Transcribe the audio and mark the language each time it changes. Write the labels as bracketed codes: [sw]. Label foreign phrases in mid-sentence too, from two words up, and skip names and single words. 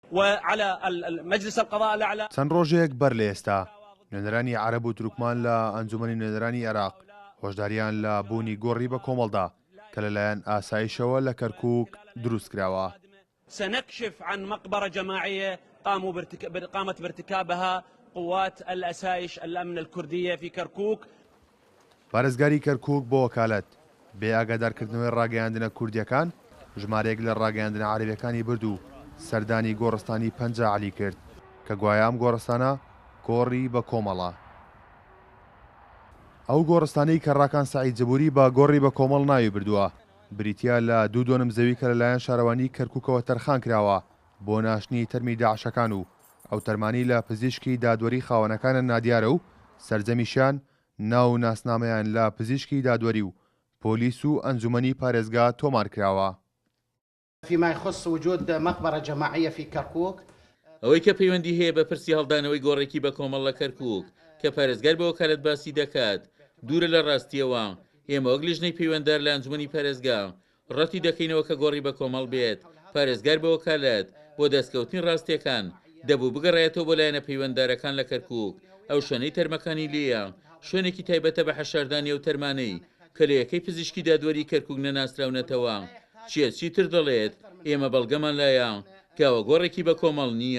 [ar] وعلى مجلس القضاء الأعلى. [ckb] چەند ڕۆژێک بەر لە ئێستا نوێنەرانی عەرەب و تورکمان لە ئەنجومەنی نوێنەرانی عێراق هۆشداریان لە بوونی گۆڕی بە کۆمەڵدا کە لەلایەن ئاسایشەوە لە کەرکووک دروست کراوە. [ar] سنكشف عن مقبرة جماعية قامت بارتكابها قوات الأسايش الأمن الكردية في كركوك. [ckb] پارێزگاری کەرکووک بۆ وەکالەت بێ ئاگادارکردنەوەی ڕاگەیاندنە کوردیەکان ژمارەیەک لە ڕاگەیاندنە عەرەبیەکانی برد و سەردانی گۆڕستانی پەنجە عەلی کرد کە گوایام گۆڕستانە گۆڕی بە کۆمەڵە. ئەو گۆڕستانەی کە ڕاکان سەعید جەبوری بە گۆڕی بە کۆمەڵ ناوی بردووە بریتیا لە 2 دۆنم زەوی کە لەلایەن شارەوانی کەرکووکەوە تەرخان کراوە بۆ ناشتنی تەرمی داعشەکان و ئەو تەرمانی لە پزیشکی دادوەری خاوەنەکانە نادیارە و سەرجەمیشیان ناو ناسنامەیان لە پزیشکی دادوەری و پۆلیس و ئەنجومەنی پارێزگا تۆمار کراوە. [ar] فيما يخص وجود مقبرة جماعية في كركوك [ckb] ئەوەی کە پەیوەندی هەیە بە پرسی هەڵدانەوەی گۆڕێکی بە کۆمەڵ لە کەرکووک کە پارێزگار بە وەکالەت باسی دەکات دوورە لە ڕاستیەوە ئێمە وەک لیژنەی پەیوەنددار لە ئەنجومەنی پارێزگا ڕەتی دەکەینەوە کە گۆڕی بە کۆمەڵ بێت پارێزگار بە وەکالەت بۆ دەستکەوتنی ڕاستیەکان دەبوو بگەڕێتەوە بۆ لایەنە پەیوەنددارەکان لە کەرکووک ئەو شوێنەی تەرمەکانی لێیە شوێنێکی تایبەتە بە حەشاردانی و تەرمانەی کە لە یەکەی پزیشکی دادوەری کەرکووک نەناسراونەتەوە چیتر دەڵێت ئێمە بەڵگەمان لایە کەوە گۆڕێکی بە کۆمەڵ نییە.